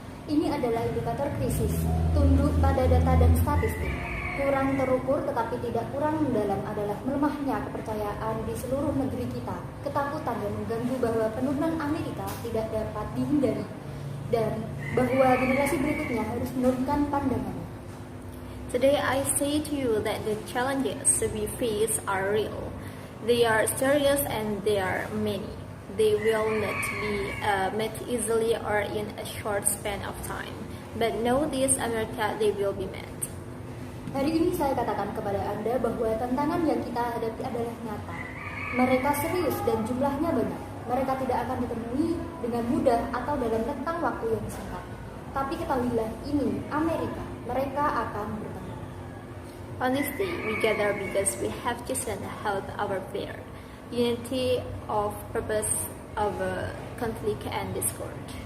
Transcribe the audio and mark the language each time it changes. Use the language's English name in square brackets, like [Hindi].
[Indonesian] Ini adalah indikator krisis, tunduk pada data dan statistik. Kurang terukur tetapi tidak kurang mendalam adalah melemahnya kepercayaan di seluruh negeri kita, ketakutan yang mengganggu bahwa penurunan Amerika tidak dapat dihindari, dan bahwa generasi berikutnya harus menurunkan pandangannya. [English] Today I say to you that the challenges we face are real. They are serious and they are many. They will not be met easily or in a short span of time. But know this, America, they will be met. [Indonesian] Hari ini saya katakan kepada Anda bahwa tantangan yang kita hadapi adalah nyata. Mereka serius dan jumlahnya banyak. Mereka tidak akan ditemui dengan mudah atau dalam rentang waktu yang singkat. Tapi ketahuilah ini Amerika. Mereka akan bertemu. [English] On this day, we gather because we have chosen health our fear, unity of purpose over conflict and discord.